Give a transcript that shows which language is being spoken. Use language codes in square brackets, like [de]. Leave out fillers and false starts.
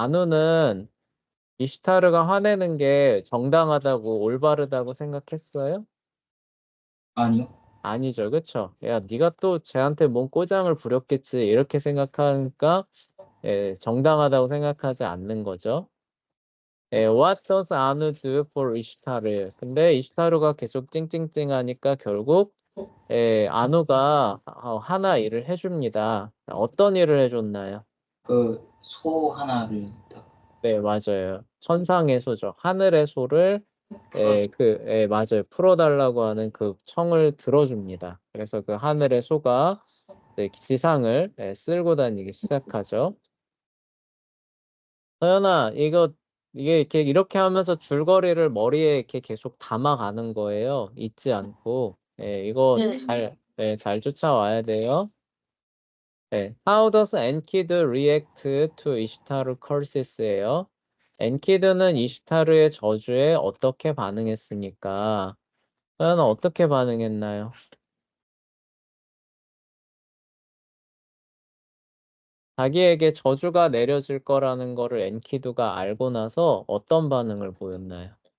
[ko] 아누는 이시타르가 화내는 게 정당하다고 올바르다고 생각했어요? 아니요. 아니죠, 그쵸? 야, 네가 또 쟤한테 뭔 꼬장을 부렸겠지 이렇게 생각하니까 정당하다고 생각하지 않는 거죠. [en] What does 아누 do for 이시타르? [ko] 근데 이시타르가 계속 찡찡찡하니까 결국 아누가 하나 일을 해줍니다. 어떤 일을 해줬나요? 그 소 하나를 딱 네, 맞아요. 천상의 소죠. 하늘의 소를 풀어. 맞아요. 풀어달라고 하는 그 청을 들어줍니다. 그래서 그 하늘의 소가 지상을 쓸고 다니기 시작하죠. 서연아, 이게 이렇게 하면서 줄거리를 머리에 이렇게 계속 담아가는 거예요. 잊지 않고. 이거 네. 잘 쫓아와야 돼요. 네. [en] How does Enkid react to 이슈타르 curses?예요. [ko] 엔키드는 이슈타르의 저주에 어떻게 반응했습니까? 서연아, 어떻게 반응했나요? 자기에게 저주가 내려질 거라는 거를 엔키두가 알고 나서 어떤 반응을 보였나요?